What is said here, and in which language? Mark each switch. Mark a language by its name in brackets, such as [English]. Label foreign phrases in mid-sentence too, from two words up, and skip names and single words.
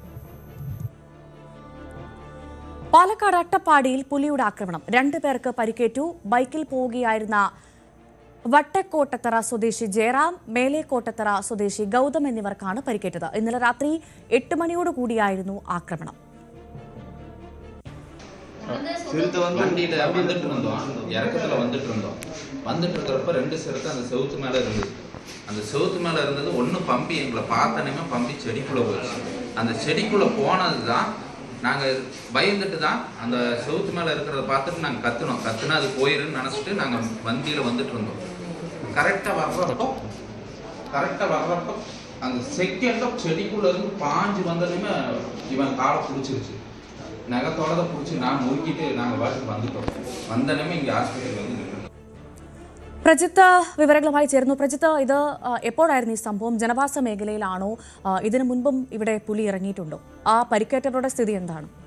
[Malayalam] പാലക്കാട് അട്ടപ്പാടിയിൽ പുലിയുടെ ആക്രമണം, 2 പേർക്ക് പരിക്കേറ്റു. ബൈക്കിൽ പോവുകയായിരുന്ന വട്ടക്കോട്ടത്തറ സ്വദേശി ജയറാം, മേലേക്കോട്ടത്തറ സ്വദേശി ഗൗതം എന്നിവർക്കാണ് പരിക്കേറ്റത്. ഇന്നലെ രാത്രി 8 മണിയോടുകൂടിയായിരുന്നു ആക്രമണം. [Tamil] வண்டியில் வந்துட்டு இருந்தோம், இறக்கத்தில் வந்துட்டு இருக்கிறப்ப 2 சிறுத்தை அந்த செவுத்து மேலே இருந்தது. அந்த செவுத்து மேலே இருந்தது ஒன்று பம்பி எங்களை பார்த்தனமே பம்பி செடிக்குள்ளே போயிடுச்சு. அந்த செடிக்குள்ளே போனது தான் நாங்கள் பயந்துட்டு தான் அந்த செவுத்து மேலே இருக்கிறத பார்த்துட்டு நாங்கள் கத்துனா அது போயிருன்னு நினச்சிட்டு நாங்கள் வண்டியில் வந்துட்டு இருந்தோம். கரெக்டாக வர்றப்போ அந்த செகண்டில் செடிக்குள்ளே இருந்து பாஞ்சு வந்ததுமே இவன் காலை பிடிச்சிருச்சு. [Malayalam] നഗത്തോടെ പിടിച്ച് ഞാൻ നോക്കിയിട്ട് ഞങ്ങൾ വാട്ടിൽ വന്നിട്ടോ വന്നനമേ ഇങ്ങനെ ആശുപത്രിയിൽ വന്നിട്ടുണ്ട്. പ്രജിത്ത് വിവരങ്ങളുമായി ചേർന്നു. പ്രജിത്ത്, ഇത് എപ്പോഴായിരുന്നു ഈ സംഭവം? ജനവാസ മേഖലയിലാണോ? ഇതിനു മുൻപും ഇവിടെ പുലി ഇറങ്ങിയിട്ടുണ്ടോ? ആ പരിക്കേറ്റവരുടെ സ്ഥിതി എന്താണ്?